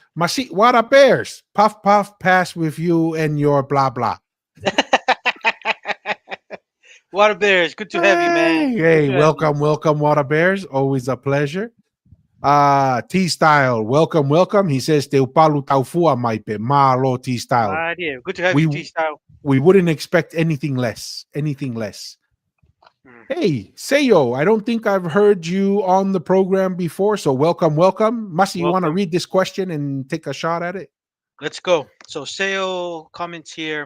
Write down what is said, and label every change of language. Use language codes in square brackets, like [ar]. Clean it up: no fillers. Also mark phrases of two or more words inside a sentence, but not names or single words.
[en] Masi, what a bears? Puff puff pass with you and your blah blah. Water Bears, good to have you, man. Hey, Good hey, to have you. welcome, welcome, Water Bears. Always a pleasure. T Style, welcome, welcome. He says [to] Te upalu taufua maipe, malo T Style. [en] My dear, good to have you, We T Style. we wouldn't expect anything less. Anything less. Mm. Hey, Seyo, I don't think I've heard you on the program before, so welcome, welcome. Masi, you want to Welcome. read this question and take a shot at it? Let's go. So Seo comments here.